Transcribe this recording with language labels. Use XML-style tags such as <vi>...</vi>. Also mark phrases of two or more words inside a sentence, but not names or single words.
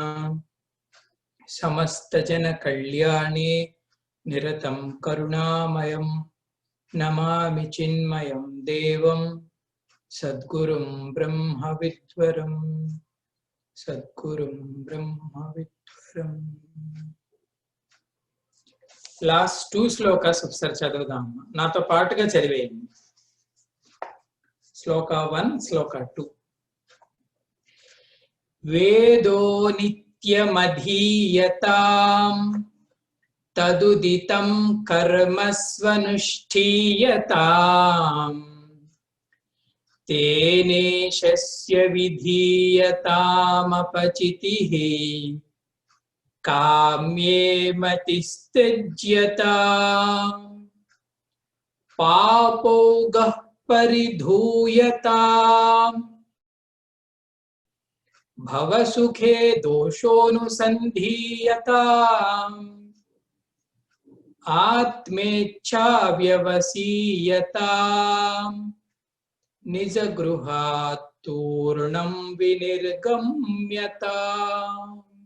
<sa>समस्तजनकल्याणे निरतं करुणामयं नमामि चिन्मयं देवं सद्गुरुं ब्रह्मविद्वरं सद्गुरुं ब्रह्मविद्वरं।</sa> <te>లాస్ట్ 2 శ్లోకాస్ ఒకసారి చదువుదాం, నాతో పాటుగా చదివేయండి.</te> <sa>శ్లోక 1 శ్లోక 2. వేదో నిత్యమధీయతాం తదుదితం కర్మస్వనుష్ఠీయతాం తేనేషస్య విధీయతామపచితిః काम्ये मतिस्त्यज्यताम् पापौगः परिधूयताम् भवसुखे दोषोऽनुसन्धीयताम् आत्मेच्छा व्यवसीयताम् निजगृहात् तूर्णं विनिर्गम्यताम्</sa>